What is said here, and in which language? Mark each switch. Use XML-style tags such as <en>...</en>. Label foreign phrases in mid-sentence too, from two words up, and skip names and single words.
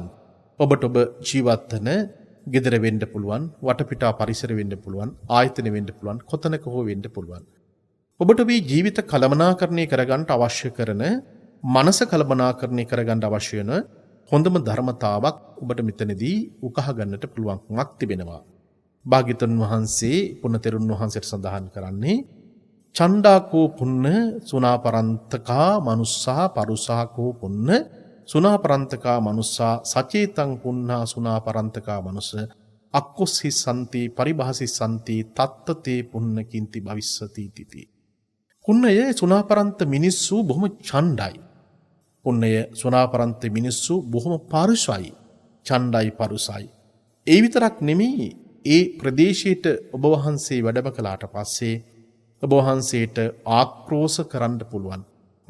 <si>ඔබට ඔබ ජීවත් වෙන ගෙදර වෙන්න පුළුවන්, වටපිටා පරිසර වෙන්න පුළුවන්, ආයතන වෙන්න පුළුවන්, කොතනක හෝ වෙන්න පුළුවන්. ඔබට මේ ජීවිත කළමනාකරණය කරගන්න අවශ්‍ය කරන මනස කළමනාකරණය කරගන්න අවශ්‍ය වෙන හොඳම ධර්මතාවක් ඔබට මෙතනදී උකහා ගන්නට පුළුවන්කමක් තිබෙනවා. භාග්‍යතුන් වහන්සේ පුණ්‍යතෙරුන් වහන්සේට සඳහන් කරන්නේ</si> <pi>චණ්ඩාකෝ පුන්න සුණාපරන්තකා මනුස්සා පරුසාකෝ පුන්න සුණාපරන්තකා මනුස්සා සචේතං පුන්නා සුණාපරන්තකා මනුස්ස අක්කොස්සි සන්ති පරිභාසි සන්ති තත්තතේ පුන්න කින්ති භවිස්සති තිති.</pi> <si>පුන්නය සුණාපරන්ත මිනිස්සු බොහොම ඡණ්ඩයි. පුන්නය සුණාපරන්ත මිනිස්සු බොහොම පරුසයි. ඡණ්ඩයි පරුසයි. ඒ විතරක් නෙමෙයි ඒ ප්‍රදේශයට ඔබ වහන්සේ වැඩම කළාට පස්සේ ඔබ වහන්සේට ආක්‍රෝෂ කරන්න පුළුවන්.</si>